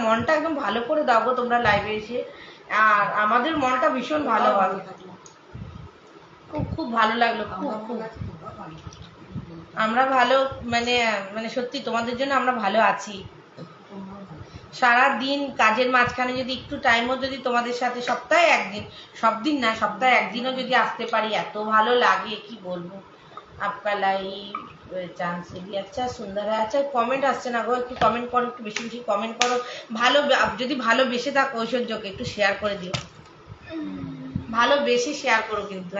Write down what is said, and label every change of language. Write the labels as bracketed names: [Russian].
[Bangla] মনটা একদম ভালো করে দাও গো তোমরা লাইভে এসে, আর আমাদের মনটা ভীষণ ভালো হবে, খুব খুব ভালো লাগলো, খুব খুব আমরা ভালো মানে মানে সত্যি তোমাদের জন্য আমরা ভালো আছি। সারা দিন কাজের মাঝখানে যদি একটু টাইমও যদি তোমাদের সাথে সপ্তাহে একদিন, সব দিন না সপ্তাহে একদিনও যদি আসতে পারি এত ভালো লাগে কি বলবো। [Hindi] आपका लाइव चांद से भी अच्छा सुंदर है। अच्छा कमेंट [Bangla] আসছে না গো, একটু কমেন্ট করো, একটু বেশি বেশি কমেন্ট করো, ভালো যদি ভালোবেসে থাকো ঐশ্বর্যকে একটু শেয়ার করে দিও, ভালোবেসে শেয়ার করো কিন্তু।